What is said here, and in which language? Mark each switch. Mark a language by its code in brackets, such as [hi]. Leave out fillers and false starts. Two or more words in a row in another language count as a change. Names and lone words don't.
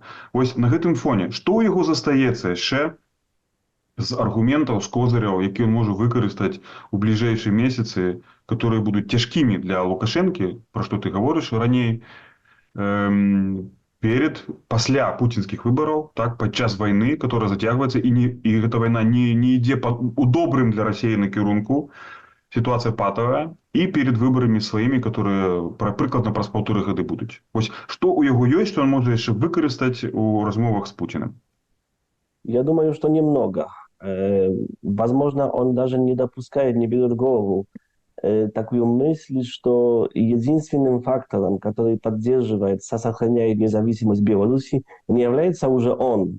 [be] Вось на гэтым фоне, што ў яго застаецца яшчэ з аргументаў, з козыряў, які ён можа выкарыстаць у бліжэйшыя месяцы, которые будуць цяжкімі для Лукашэнкі, пра што ты гаворыш раней, пасля пуцінскіх выбараў, так, падчас вайны, которая зацягваецца, і гэта вайна не ідзе у добрым для Расіі накірунку, [ru] ситуация патовая, и перед выборами своими, которые [be] прыкладна праз 1,5 гады будуць. Вось што ў яго ёсць, што ён можа яшчэ выкарыстаць у размовах с Путиным? [ru] Я думаю, что немного. Возможно, он даже не допускает, не берет в голову такую мысль, что единственным фактором, который поддерживает, сохраняет независимость Беларуси, не является уже он.